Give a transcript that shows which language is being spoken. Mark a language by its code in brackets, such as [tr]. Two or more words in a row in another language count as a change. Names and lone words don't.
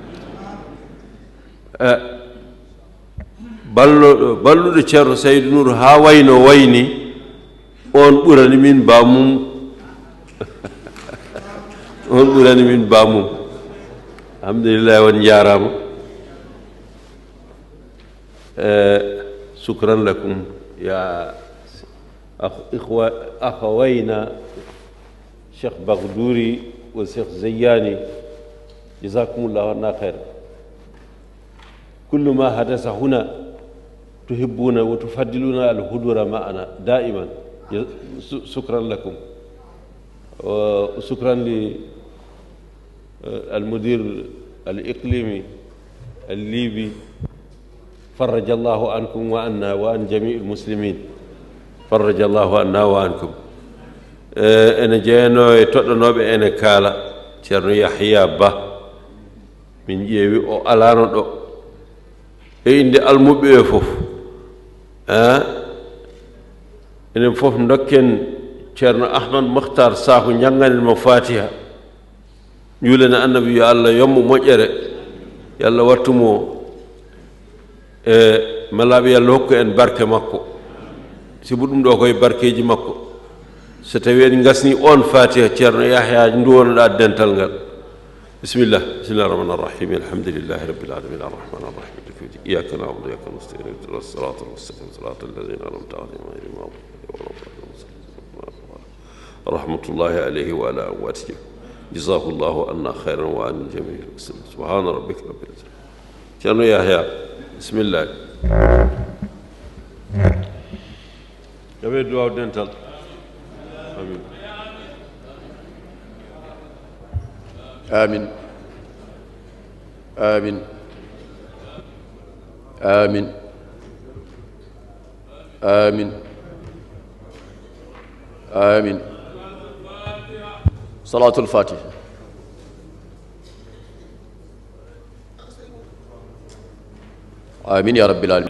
[ff] balluɗo ceerno Seydou Nourou ha wayno wayni on ɓurani min bamum on ɓurani min bamum alhamdulillah on jarama [ar] شكرا لكم يا أخوينا شيخ بغدوري والشيخ زياني جزاكم الله عنا خير كل ما حدث هنا تحبون وتفضلون الحضور معنا دائما شكرا لكم وشكرا للمدير الإقليمي الليبي فرج الله عنكم وعنا وعن جميع المسلمين فرج الله عنا وعنكم [ff] ene jeeyno e toɗɗonoɓe ene kaala ceerno Yahya Ba min ƴeewi o alano ɗo e inde almuɓe ɓe fof enen fof dokken ceerno Ahmad Mokhtar Sakho jangganen mo Fatiha juulene annabi yo Allah yommo moƴƴere yo Allah wattumo e malaɓe yo Allah hokku en barke makko sibu ɗum ɗo koye barkeji makko so tawi en gasni on Fatiha ceerno Yahya nduwonoɗa dental ngal [ar] بسم الله الرحمن الرحيم الحمد لله رب العالمين الرحمن الرحيم إياك نعبد وإياك نستعين اهدنا الصراط المستقيم صراط الذين أنعمت عليهم غير المغضوب عليهم رحمة الله عليه وعلى أمواته جزاك الله عنا خيرا وعن جميع المسلمين سبحان ربك رب العزة [ff] ceerno Yahya bismillah yabe duwaw dental [ar] آمين آمين آمين آمين آمين صلاة الفاتحة آمين يا رب العالمين